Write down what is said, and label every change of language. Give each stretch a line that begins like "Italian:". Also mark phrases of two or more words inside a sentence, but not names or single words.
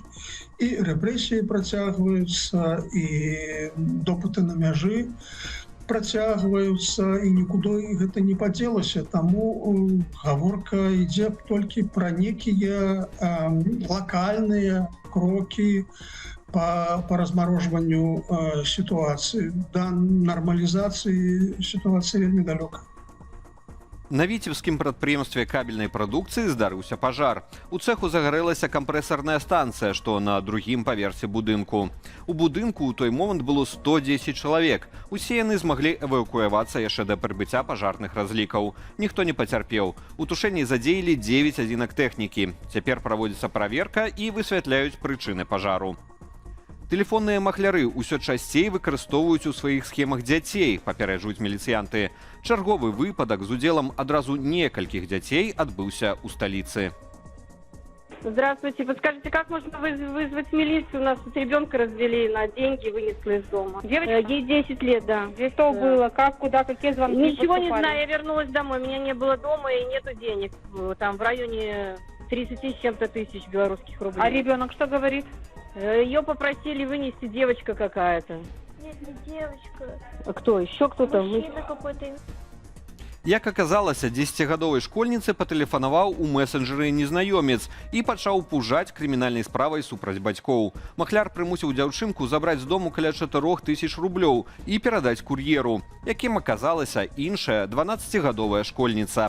Belarusian: І рэпрэсіі працягваюцца, і допыты на мяжы працягваюцца, і нікуды гэта не падзелася. Таму гаворка ідзе толькі пра некія лакальныя крокі
Russian: по размороживанию ситуации. До нормализации ситуации
Belarusian: вельмі далёка. На віцебскім прадпрыемстве кабельнай прадукцыі здарыўся пажар. У цэху загарэлася кампрэсарная станцыя, што на другім паверсе будынку. У будынку ў той момант было 110 чалавек. Усе яны змаглі эвакуявацца яшчэ да прыбыцця пажарных разлікаў. Ніхто не пацярпеў. У тушэнні задзеялі 9 адзінак тэхнікі. Цяпер праводзіцца праверка і высвятляюць прычыны пажару. Тэлефонныя махляры ўсё часцей выкарыстоўваюць у сваіх схемах дзяцей, папярэджваюць міліцыянты. Чарговы выпадак з удзелам адразу некалькіх дзяцей адбыўся ў сталіцы.
Russian: Здравствуйте. Подскажите, как можно вызвать милицию? У нас тут ребенка развели на деньги, вынесли из дома. Девочка? Ей 10 лет, да. Здесь что было? Как, куда, какие звонки? Ничего не знаю. Я вернулась домой. Меня не было дома и нету денег. Там в районе 30 с чем-то тысяч белорусских рублей. А ребенок что говорит? Ее попросили вынести девочка какая-то. Нет, не девочка. А кто? Еще кто-то? Мужчина какой-то.
Belarusian: Як аказалася, 10гадовай школьніцы патэлефанаваў у месенджеры незнаёмец і пачаў пужаць крымінальнай справай супраць бацькоў. Махляр прымусіў дзяўчынку забраць з дому каля 4000 рублёў і перадаць кур'еру, якім аказалася іншая 12гадовая школьніца.